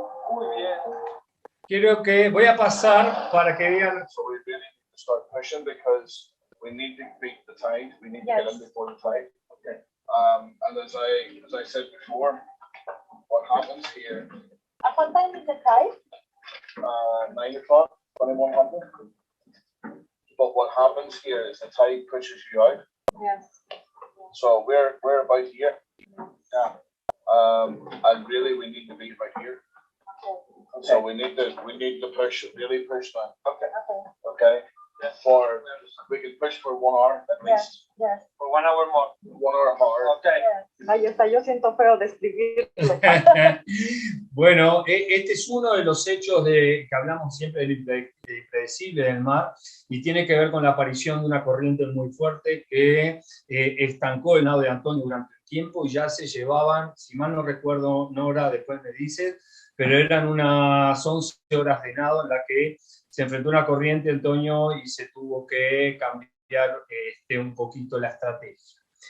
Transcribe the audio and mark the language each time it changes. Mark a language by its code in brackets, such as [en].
[es] Muy bien. Quiero que voy a pasar para que vean. [en] So we really need to start pushing because we need to beat the tide. We need to get in before the tide. Okay. And as I said before, what happens here? At what time is the tide? 9 o'clock, 2100. But what happens here is the tide pushes you out. Yes. So we're about here. Yeah. And really we need to be right here. Okay. So we need to push, really push that. Okay. Okay. Okay. We can push for 1 hour at least. Yes. For 1 hour more. 1 hour more. Okay. Yes. [es] Ay, hasta yo siento feo describirlo. Bueno, este es uno de los hechos que hablamos siempre del impredecible del mar y tiene que ver con la aparición de una corriente muy fuerte que estancó el nado de Antonio durante el tiempo y ya se llevaban, si mal no recuerdo, Nora, después me dice, pero eran unas 11 horas de nado en la que se enfrentó una corriente, Antonio, y se tuvo que cambiar un poquito la estrategia.